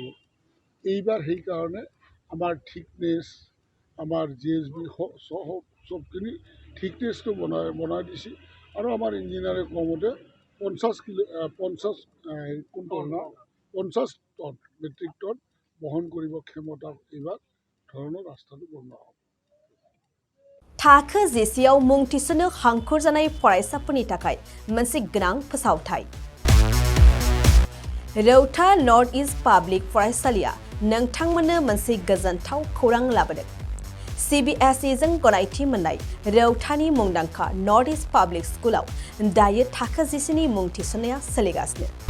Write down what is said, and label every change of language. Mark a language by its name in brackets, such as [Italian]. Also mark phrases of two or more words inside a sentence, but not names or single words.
[Assamese] এইবাৰ সেইকাৰণে আমাৰ থিকনেছ আমাৰ GSB চবখিনি থিকনেছটো বনাই দিছে আৰু আমাৰ ইঞ্জিনিয়াৰে কমতে 50 কুইণ্টল 50 টন [English] metric ton [Assamese] বহন কৰিব ক্ষমতা এইবাৰ ধৰণৰ ৰাস্তাটো বনোৱা হ'ব। [Bodo] थाखो जेसेयाव मुं थिसननो हांखुर जानाय फरायसाफोरनि थाखाय मोनसे गोनां फोसावथाय। रौता नर्थ इस्ट पाब्लिक फरायसालिया नोंथांमोननो मोनसे गोजोनथाव खौरां लाबोदों। CBSE जों गनायथि मोननाय रौतानि मुंदांखा नर्थ इस्ट पाब्लिक स्कुलाव दायो थाखो जिसेनि मुं थिसननाया सोलिगासिनो।